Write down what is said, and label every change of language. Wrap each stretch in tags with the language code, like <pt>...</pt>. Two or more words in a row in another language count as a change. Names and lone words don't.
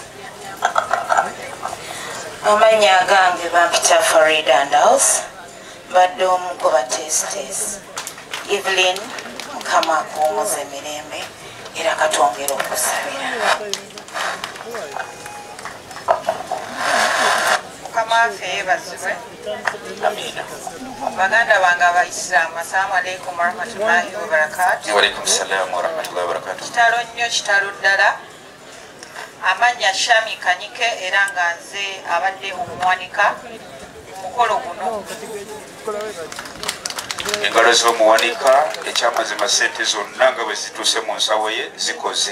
<lg>Amannya agange bampita Farida Ndaus mbadde omu ku batesitesi. Evelyn Mukama akuwumuza emirembe era katongera okusabira. Mukama waffe yeebazibwe. Amina. Baganda bange Abaisiraamu,</lg> <ar>السلام عليكم ورحمة الله وبركاته. وعليكم السلام ورحمة الله وبركاته.</ar> <lg>Kitalo nnyo kitalo ddala. Amannya Shami Kanyike era nga nze abadde omuwanika omukolo guno. Engalo z'omuwanika ekyamazima ssente zonna nga bwe zituuse mu nsawo ye zikoze.</lg>